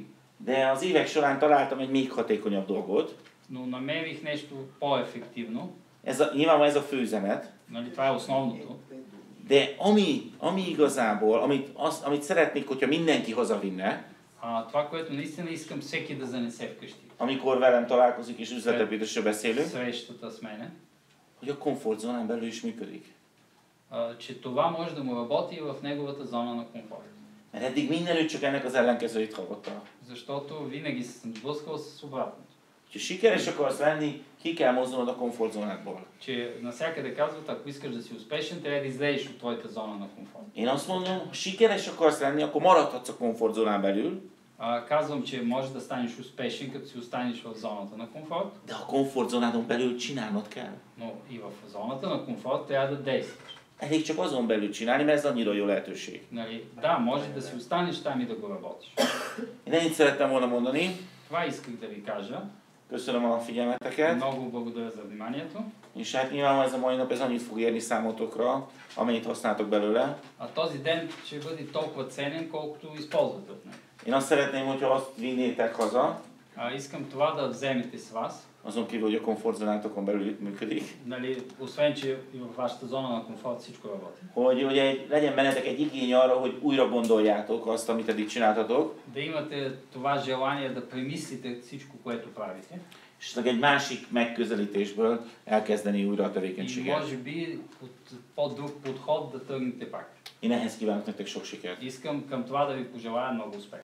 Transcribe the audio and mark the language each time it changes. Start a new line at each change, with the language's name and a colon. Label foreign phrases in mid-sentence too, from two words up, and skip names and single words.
Hungarian: De az évek során találtam egy még hatékonyabb dolgot.
Bulgarian: Но намерих нещо по-ефективно.
Hungarian: Nyilvánvalóan ez a főüzenet.
Bulgarian: Нали, това е основното.
Hungarian: De ami igazából, amit szeretnék, hogyha mindenki hazavinne,
Bulgarian: Това, което наистина искам всеки да занесе вкъщи.
Hungarian: amikor velem találkozik és üzletépítésről beszélünk,
Bulgarian: Срещата с мене.
Hungarian: hogy a komfortzónán belül is működik.
Bulgarian: Че това може да му работи и в неговата зона на комфорт.
Hungarian: Mert eddig mindenütt csak ennek az ellenkezőit hallotta.
Bulgarian: Защото винаги се съм сблъскал с обратното.
Hungarian: Ha sikeres akarsz lenni, ki kell mozdulnod a komfortzónádból.
Bulgarian: Че навсякъде казват, ако искаш да си успешен, трябва да излезеш от твоята зона на комфорт.
Hungarian: Én azt mondom, ha sikeres akarsz lenni, akkor maradhatsz a komfortzónán belül.
Bulgarian: Казвам, че можеш да станеш успешен, като си останеш в зоната на комфорт.
Hungarian: De a komfortzónádon belül csinálnod kell.
Bulgarian: Но и в зоната на комфорт трябва да действаш.
Hungarian: Elég csak azon belül csinálni, mert ez annyira jó lehetőség.
Bulgarian: Нали, да, може да си останеш там и да го работиш.
Hungarian: Én ennyit szerettem volna mondani.
Bulgarian: Това исках да ви кажа.
Hungarian: Köszönöm a figyelmeteket.
Bulgarian: Много благодаря за вниманието.
Hungarian: És hát nyilvánvalóan ez a mai nap ez annyit fog érni számotokra, amennyit használtok belőle.
Bulgarian: Този ден ще бъде толкова ценен, колкото използвате от него.
Hungarian: Én azt szeretném, hogyha azt vinnétek haza,
Bulgarian: Искам това да вземете с вас.
Hungarian: azon kívül, hogy a komfortzónátokon belül működik.
Bulgarian: Нали, освен, че и в вашата зона на комфорт всичко работи.
Hungarian: Hogy ugye legyen bennetek egy igény arra, hogy újra gondoljátok azt, amit eddig csináltatok.
Bulgarian: Да имате това желание да премислите всичко, което правите.
Hungarian: És egy másik megközelítésből elkezdeni újra a
Bulgarian: И
Hungarian: tevékenységet.
Bulgarian: може би от по-друг подход да тръгнете пак.
Hungarian: Én ehhez kívánok nektek sok sikert.
Bulgarian: Искам към това да ви пожелая много успех.